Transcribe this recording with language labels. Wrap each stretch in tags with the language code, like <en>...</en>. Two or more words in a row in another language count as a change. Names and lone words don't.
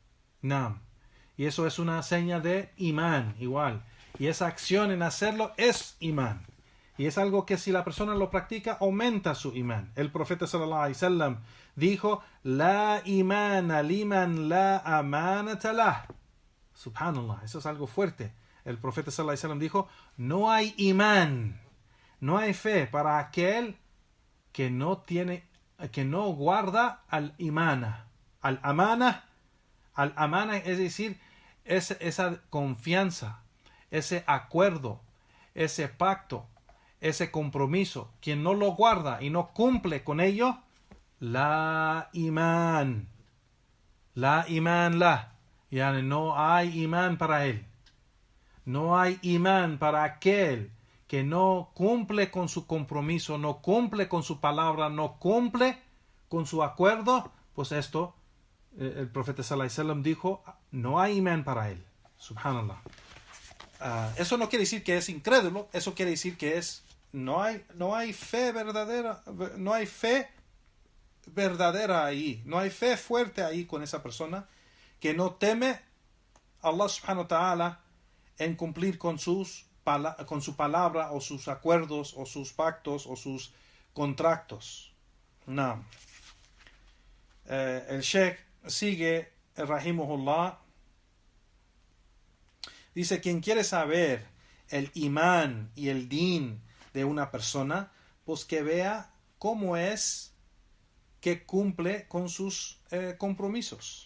<es>Y eso es una seña de imán, igual. Y esa acción en hacerlo es imán. Y es algo que si la persona lo practica, aumenta su imán. El profeta</es> <ar>صلى الله عليه وسلم dijo, لا إيمان لمن لا أمانة له.</ar> <es>Subhanallah, eso es algo fuerte. El profeta</es> <ar>صلى الله عليه وسلم</ar> <es>dijo, no hay imán, no hay fe para aquel que no guarda</es> <ar>الأمانة. الأمانة</ar> <es>es decir, esa confianza, ese acuerdo, ese pacto, ese compromiso. Quien no lo guarda y no cumple con ello,</es> <ar>لا إيمان له.</ar> <es>Yani no hay imán para él. No hay imán para aquel que no cumple con su compromiso, no cumple con su palabra, no cumple con su acuerdo. Pues esto, el profeta</es> <ar>صلى الله عليه وسلم</ar> <es>dijo, no hay imán para él. Subhanallah. Eso no quiere decir que es incrédulo, eso quiere decir que no hay fe verdadera, no hay fe verdadera ahí, no hay fe fuerte ahí con esa persona que no teme a</es> <ar>الله سبحانه وتعالى</ar> <es>en cumplir con su palabra o sus acuerdos o sus pactos o sus contratos. El Sheikh sigue, rahimahullah, dice, quien quiere saber el imán y el din de una persona, pues que vea cómo es que cumple con sus compromisos.</es>